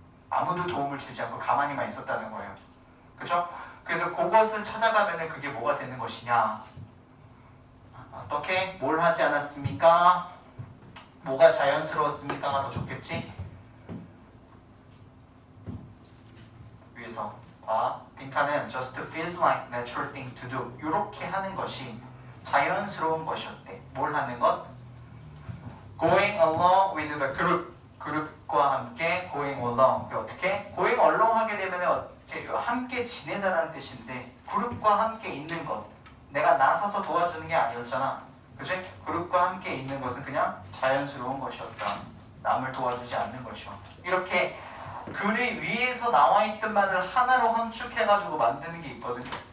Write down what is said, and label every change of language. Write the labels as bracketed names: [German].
[Korean] 아무도 도움을 주지 않고 가만히만 있었다는 거예요. 그렇죠? 그래서 그것을 찾아가면 그게 뭐가 되는 것이냐? 어떻게? 뭘 하지 않았습니까? 뭐가 자연스러웠습니까가 더 좋겠지? 위에서 [English] 빈칸은 just feels like natural things to do. [Korean] 이렇게 하는 것이 자연스러운 것이었대. 뭘 하는 것? [English] Going along with the group. [Korean] 그룹과 함께 going along. 어떻게? going along 하게 되면 함께 지내다라는 뜻인데 그룹과 함께 있는 것. 내가 나서서 도와주는 게 아니었잖아. 그치? 그룹과 함께 있는 것은 그냥 자연스러운 것이었다. 남을 도와주지 않는 것이요. 이렇게 글이 위에서 나와 있던 말을 하나로 함축해가지고 만드는 게 있거든.